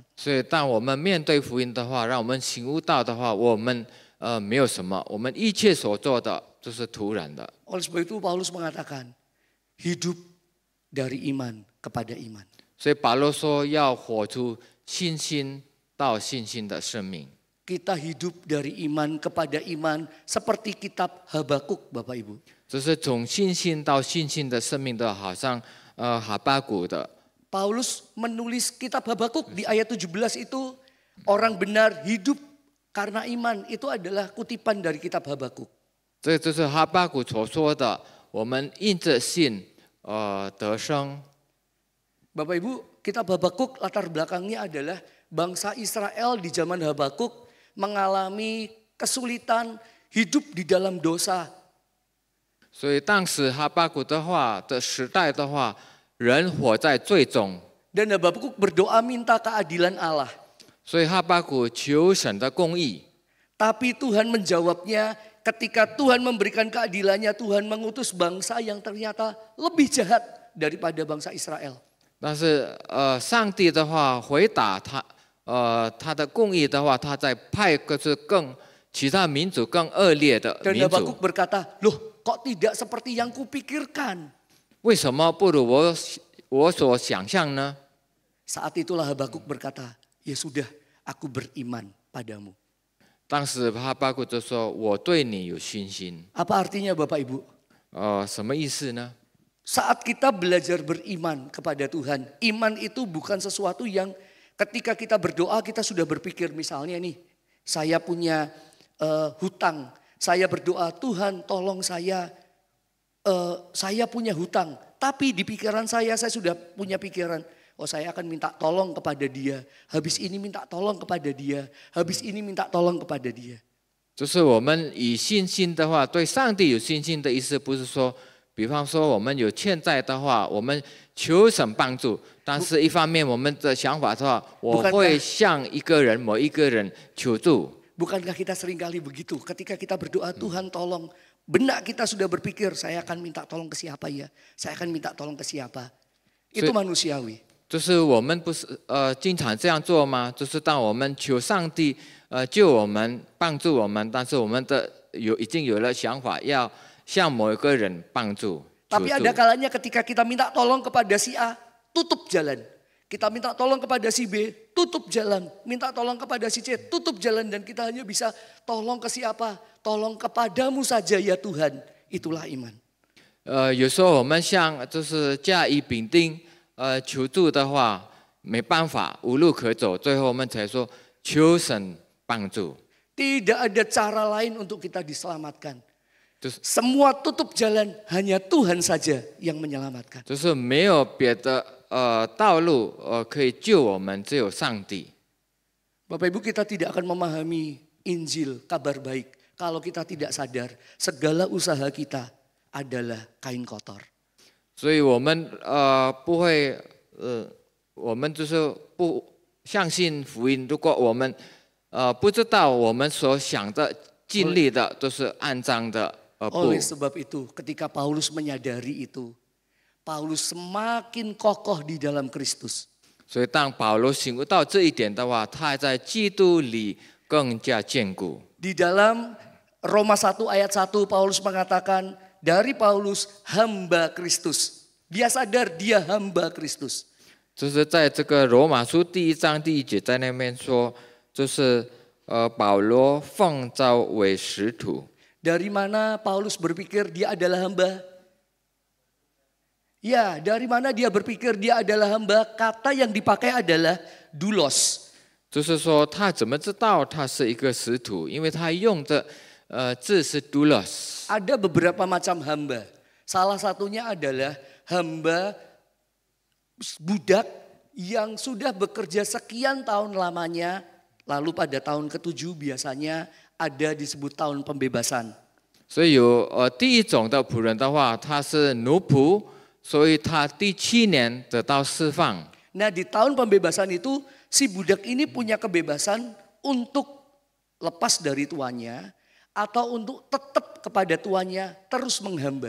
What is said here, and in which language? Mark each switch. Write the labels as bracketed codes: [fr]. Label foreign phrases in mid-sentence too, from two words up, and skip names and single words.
[zh] 所以当我们面对福音的话，让我们醒悟到的话，我们没有什么，我们一切所做的都是徒然的。 [id] Oleh sebab itu Paulus mengatakan, hidup dari iman kepada iman. [zh] 所以保罗说要活出信心到信心的生命。 [id] Kita hidup dari iman kepada iman seperti kitab Habakuk, Bapak Ibu. [zh] 这是从信心到信心的生命的，好像哈巴谷的。 [id] Paulus menulis kitab Habakuk di ayat 17 itu, orang benar hidup karena iman. Itu adalah kutipan dari kitab Habakuk. [zh] 这就是哈巴谷所说的，我们因着信得生。 [id] Bapak Ibu, kitab Habakuk latar belakangnya adalah bangsa Israel di zaman Habakuk mengalami kesulitan hidup di dalam dosa. [zh] 所以当时哈巴谷的时代的话，人活在罪中。 [id] Dan Habakuk berdoa minta keadilan Allah. [zh] 所以哈巴谷求神的公义。 [id] Tapi Tuhan menjawabnya ketika Tuhan memberikan keadilannya, Tuhan mengutus bangsa yang ternyata lebih jahat. daripada bangsa Israel. [zh] 但是上帝的话回答他，他的公义的话，他在派就是其他民族更恶劣的 [id] Dan [zh] 民族 [id] Habakuk，berkata, loh kok tidak seperti yang kupikirkan. [zh] 为什么不如我所想象呢？ [id] Saat itulah Habakuk berkata, ya sudah, aku beriman padamu. [zh] 当时哈巴谷就说：“我对你有信心。” [id] Apa artinya Bapak Ibu? [zh] 什么意思呢？ [id] Saat kita belajar beriman kepada Tuhan, iman itu bukan sesuatu yang ketika kita berdoa kita sudah berpikir, misalnya nih, saya punya hutang, saya berdoa, Tuhan tolong saya punya hutang. Tapi di pikiran saya sudah punya pikiran, oh saya akan minta tolong kepada dia, habis ini minta tolong kepada dia, habis ini minta tolong kepada dia. [zh] 就是我们以信心的话，对上帝有信心的意思，不是说，比方说我们有欠债的话，我们求神帮助，但是一方面我们的想法的话，我会向某一个人求助。 [id] Bukankah kita seringkali begitu? Ketika kita berdoa, Tuhan tolong. Benak kita sudah berpikir, saya akan minta tolong ke siapa ya? Saya akan minta tolong ke siapa? Itu manusiawi. [zh] 就是我们不是经常这样做吗？就是当我们求上帝救我们、帮助我们，但是我们已经有了想法，要向某一个人帮助。 [id] Tapi ada kalanya ketika kita minta tolong kepada si A, tutup jalan. Kita minta tolong kepada si B, tutup jalan. Minta tolong kepada si C, tutup jalan. Dan kita hanya bisa tolong ke siapa? Tolong kepadamu saja ya Tuhan. Itulah iman. [zh] 有时候我们向就是甲乙丙丁求助的话，没办法，无路可走，最后我们才说求神帮助。 [id] Tidak ada cara lain untuk kita diselamatkan. Semua tutup jalan, hanya Tuhan saja yang menyelamatkan. [zh] 就是没有别的道路可以救我们，只有上帝。 [id] Bapak Ibu, kita tidak akan memahami Injil, kabar baik, kalau kita tidak sadar segala usaha kita adalah kain kotor. [zh] 所以我们不会我们就是不相信福音。如果我们不知道我们所想的、经历的都是肮脏的不。 [id] Oleh sebab itu, ketika Paulus menyadari itu, Paulus semakin kokoh di dalam Kristus. [zh] 所以当保罗醒悟到这一点的话，他在基督里更加坚固。 [id] Di dalam Roma 1 ayat 1 Paulus mengatakan, dari Paulus hamba Kristus. Dia sadar dia hamba Kristus. [zh] 就是在这个罗马书第1章第1节在那边说，就是保罗奉召为使徒。 [id] Dari mana Paulus berpikir dia adalah hamba? Ya, dari mana dia berpikir dia adalah hamba? Kata yang dipakai adalah doulos. [zh] 就是说他怎么知道他是一个使徒？因为他用的字是 doulos。 [id] Ada beberapa macam hamba. Salah satunya adalah hamba budak yang sudah bekerja sekian tahun lamanya. Lalu pada tahun ke-7 biasanya ada disebut tahun pembebasan. [zh] 所以有第一种的仆人的话，他是奴仆，所以他第7年得到释放。 [id] Nah, di tahun pembebasan itu si budak ini punya kebebasan untuk lepas dari tuannya atau untuk tetap kepada tuannya terus menghamba.